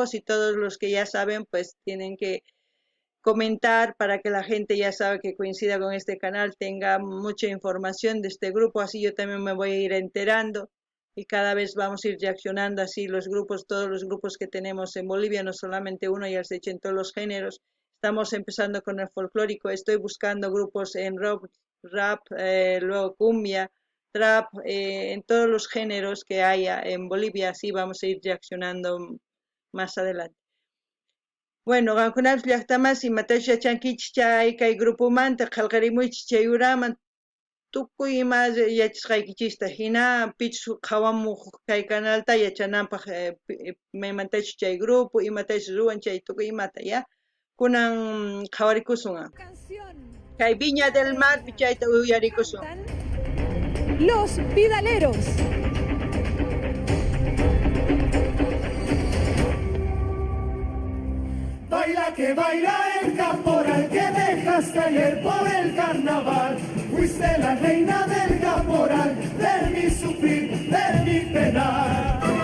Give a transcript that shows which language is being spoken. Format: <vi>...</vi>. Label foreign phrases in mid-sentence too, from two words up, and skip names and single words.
<es>Si todos los que ya saben, pues tienen que comentar para que la gente ya sabe que coincida con este canal, tenga mucha información de este grupo, así yo también me voy a ir enterando y cada vez vamos a ir reaccionando así todos los grupos que tenemos en Bolivia, no solamente uno, ya se ha hecho en todos los géneros. Estamos empezando con el folclórico, estoy buscando grupos en rock, rap, luego cumbia, trap, en todos los géneros que haya en Bolivia, así vamos a ir reaccionando más adelante. Bueno,</es> <qu>qankunapas llaqtamas imatashi yachankichis chay kay grupumanta qallqarimuychis chay uraman tukuy ima yachasqaykichista hina pichus qhawamuq kay canalta yachananpaq maymantachu chay grupo imatashi ruwan chay tukuy imata ya kunan qhawarikusun kay Viña del Mar chayta uyarikusun.</qu> <es>Los Vidaleros. Baila que baila el caporal que dejaste ayer por el carnaval. Fuiste la reina del caporal, de mi sufrir, de mi penar.</es>